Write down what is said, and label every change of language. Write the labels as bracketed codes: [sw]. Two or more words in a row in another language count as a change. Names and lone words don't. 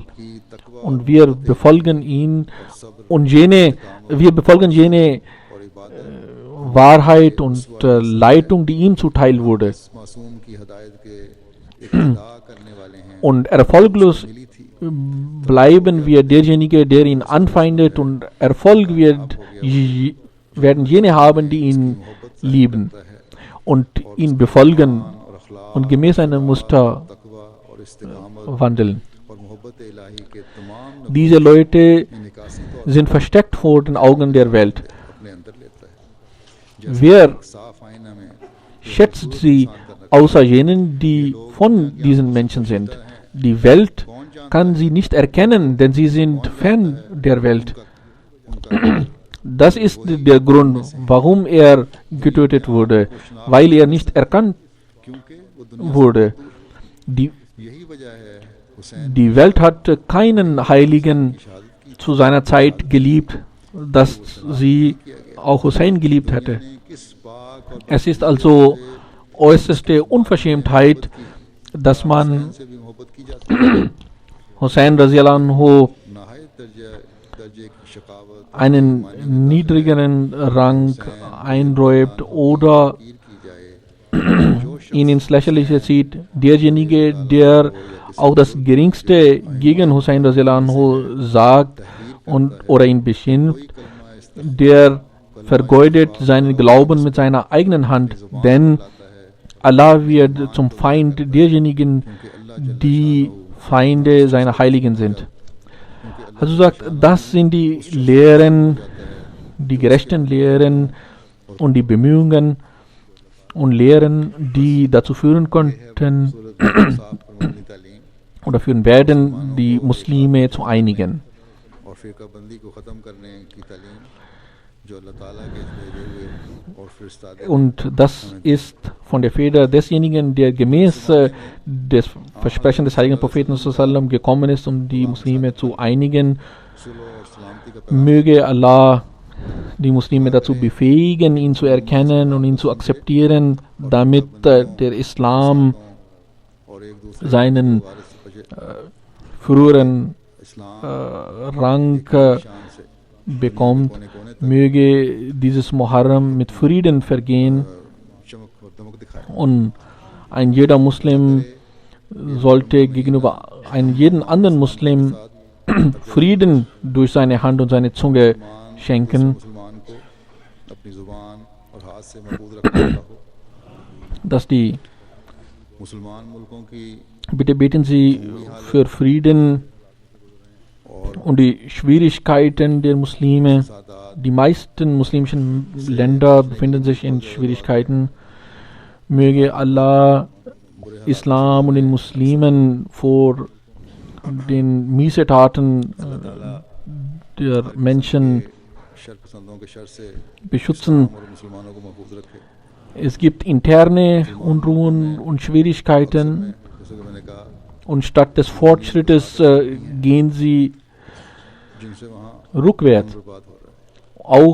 [ur] کہ تقویٰ [de] Und wir befolgen ihn und wir befolgen jene [ur] اور عبادت [de] Wahrheit und Leitung, die ihm zuteil wurde. [ur] اس معصوم کی ہدایت کے اقتدا کرنے والے ہیں [de] Und erfolglos [ur] ملی تھی [de] bleiben wir derjenige, der ihn anfeindet, und Erfolg werden jene haben, die ihn lieben und ihn befolgen [ur] اور اخلاق [de] und gemäß seinem Muster [ur] تقویٰ اور استقامت [de] wandeln. [ur] اور محبت الٰہی کے تمام [de] Diese Leute [ur] نکاسی تو [de] sind versteckt vor den Augen der Welt. [ur] اپنے اندر لیتا ہے [de] Wer [ur] صاف آئینہ میں [de] schätzt sie außer jenen, die von diesen Menschen sind? Die Welt kann sie nicht erkennen, denn sie sind fern der Welt. [ur] ان کا [de] Das ist der Grund, warum er getötet wurde, weil er nicht erkannt [ur] کیونکہ وہ دنیا [de] wurde. Die, [ur] یہی وجہ ہے حسین [de] die Welt hat keinen Heiligen zu seiner Zeit geliebt, dass sie auch Hussein geliebt hätte. [ur] کس پاک اور [de] Es ist also äußerste Unverschämtheit, dass man [ur] سے بھی محبت کی جاتی ہے [de] Hussein [ar] رضي الله عنه [ur] نہایت درجے کی شقاوت [de] einen niedrigeren Rang einräumt oder [ur] کیر کی جائے [de] ihn ins Lächerliche zieht. Derjenige, der auch das Geringste gegen Hussein [ar] رضي الله عنه [de] sagt oder ihn beschimpft, der vergeudet seinen Glauben mit seiner eigenen Hand, denn Allah wird zum Feind derjenigen, die Feinde seiner Heiligen sind. Also sagt, das sind die Lehren, die gerechten Lehren und die Bemühungen und Lehren, die dazu führen konnten oder führen werden, die Muslime zu einigen. [ur] اور فرقہ بندی کو ختم کرنے کی تعلیم جو اللہ تعالیٰ کے بھیجے ہوئے اور فرستادے [de] Und das ist von der Feder desjenigen, der gemäß des Versprechen des heiligen Propheten sallam gekommen ist, um die Muslime zu einigen. [ur] صلح اور سلامتی کا [de] Möge Allah die Muslime dazu befähigen, ihn zu erkennen und ihn zu akzeptieren, damit der Islam [ur] اور ایک دوسرے [de] seinen [ur] वारिस [de] früheren [ur] इस्लाम [de] Rang [ur] شان سے [de] bekommt. [ur] کونے کونے تک [de] Möge dieses Muharram mit Frieden vergehen [ur] چمک اور دمک دکھائے [de] und ein jeder Muslim sollte gegenüber einem jeden anderen Muslim Frieden durch seine Hand und seine Zunge schenken, [ur] مسلمان کو اپنی زبان اور ہاتھ سے محفوظ رکھنے والا ہو [de] dass die, [ur] مسلمان ملکوں کی [de] bitte beten Sie für Frieden und die Schwierigkeiten der Muslime. Die meisten muslimischen Länder befinden sich in Schwierigkeiten. Möge Allah Islam und den Muslimen vor den Missetaten der Menschen [ur] شر پسندوں کے شر سے [de] beschützen. [ur] اور مسلمانوں کو محفوظ رکھے [de] Es gibt interne Unruhen und Schwierigkeiten [ur] جیسے کہ میں نے کہا [de] und statt des Fortschrittes gehen sie [ur] جن سے وہاں [de] rückwärts. [ur] برباد ہو رہا ہے